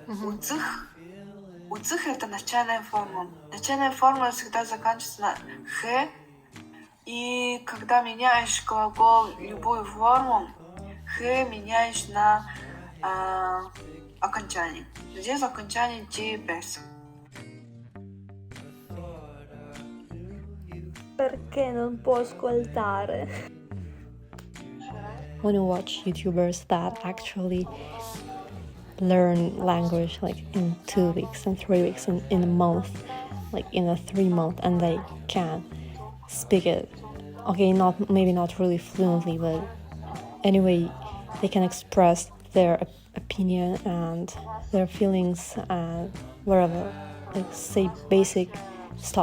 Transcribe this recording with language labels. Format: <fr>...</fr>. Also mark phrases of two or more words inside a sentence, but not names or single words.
<ru>Удзых это начальная форма. Начальная форма всегда заканчивается на х. И когда меняешь глагол любую форму, х меняешь на окончание. Здесь окончание «ds».</ru> <it>Perché non può ascoltare?</it> <en>When you watch YouTubers that actually learn language like in 2 weeks and 3 weeks and in a month, like in a 3 month, and they can speak it. Okay, maybe not really fluently, but anyway, they can express their opinion and their feelings and whatever, like say basic stuff.</en>